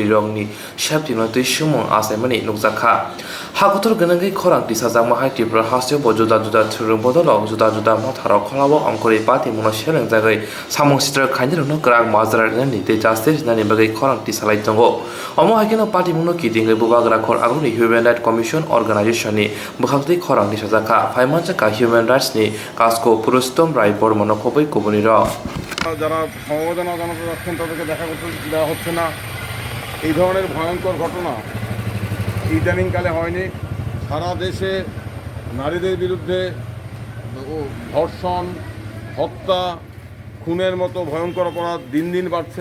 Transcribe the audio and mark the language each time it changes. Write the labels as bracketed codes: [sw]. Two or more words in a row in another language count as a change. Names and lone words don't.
[trp] रंनि सेप्ति नते सुमुं आसायमानि नुकजाखा हाखतर गनाङै खरां दिसाजां माहाय त्रिपुरा हास्यो जुदा जुदा थुरुं बदलाव जुदा जुदा मथाराव खलाबो अंकरि पाति मुनो सेलें जागै सामं सित्र खाइनरनो ग्राग माजरानि दे जास्टिस नानि बगै खरां दिसालाय दंगो अमो हायकेनो पाति मुनो किदिङै बुबाग्रा खर आगुनि [en] human right commission [trp] अर्गानाइजेशननि बुखागदै खरां दिसाजाखा फाइमानजाका ह्युमेन राइट्सनि कासको पुरस्टम राय बर्मन खबै कुबुनि र [bn] যারা সমবেদনা জানাতে যাচ্ছেন তাদেরকে দেখা করতে দেওয়া হচ্ছে না, এই ধরনের ভয়ঙ্কর ঘটনা ইদানিংকালে হয়নি। সারা দেশে নারীদের বিরুদ্ধে ধর্ষণ, হত্যা, খুনের মতো ভয়ঙ্কর অপরাধ দিন দিন বাড়ছে।